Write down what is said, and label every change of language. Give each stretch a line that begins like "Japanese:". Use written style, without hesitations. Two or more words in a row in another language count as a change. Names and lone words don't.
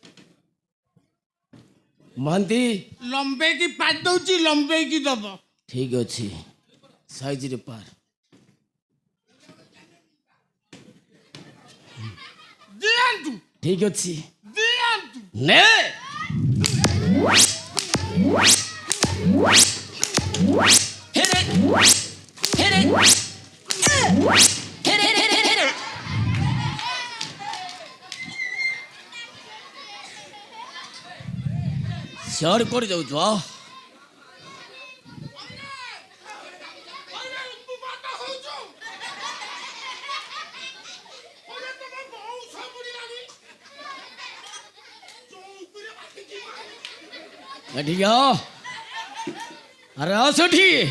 Odia: ମହାନ୍ତି ଲମ୍ବେଇକି ପାରି ଦଉଛି ଲମ୍ବେଇକି ଦବ ଠିକ ଅଛି ସାଇଜରେ ପାର ଦିଅନ୍ତୁ ଠିକ ଅଛି ଦିଅନ୍ତୁ ନେ
English: Hit it! Hit it! Hit it! Hit it!
Odia: ସିଆଡ଼େ କରି ଯାଉଛୁ ଏଠିକି ଆରେ ଆସ ଏଠି